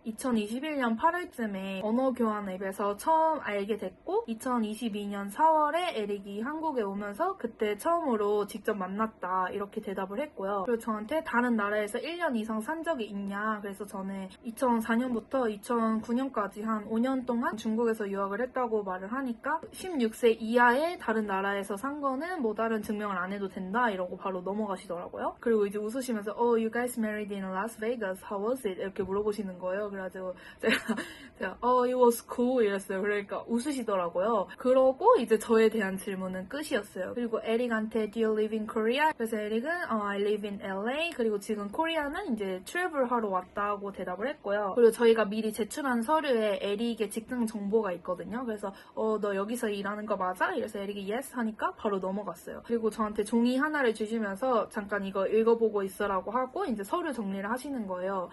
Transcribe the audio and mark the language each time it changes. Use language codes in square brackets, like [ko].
[ko] 2021년 8월쯤에 언어교환 앱에서 처음 알게 됐고 2022년 4월에 에릭이 한국에 오면서 그때 처음으로 직접 만났다 이렇게 대답을 했고요. 그리고 저한테 다른 나라에서 1년 이상 산 적이 있냐? 그래서 저는 2004년부터 2009년까지 한 5년 동안 중국에서 유학을 했다고 말을 하니까 16세 이하의 다른 나라에서 산 거는 뭐 다른 증명을 안 해도 된다 이러고 바로 넘어가시더라고요. 그리고 이제 웃으시면서 [en] you guys married in Las Vegas. How was it? [ko] 이렇게 물어보시는 거예요. 그래가지고 제가 [en] it was cool [ko] 이랬어요. 그러니까 웃으시더라고요. 그러고 이제 저에 대한 질문은 끝이었어요. 그리고 에릭한테 [en] do you live in Korea? [ko] 그래서 에릭은 [en] I live in LA. [ko] 그리고 지금 코리아는 이제 트래블 하러 왔다고 대답을 했고요. 그리고 저희가 미리 제출한 서류에 에릭의 직장 정보가 있거든요. 그래서 너 여기서 일하는 거 맞아? 이래서 에릭이 yes 하니까 바로 넘어갔어요. 그리고 저한테 종이 하나를 주시면서 잠깐 이거 읽어보고 있어라고 하고 이제 서류 정리를 하시는 거예요.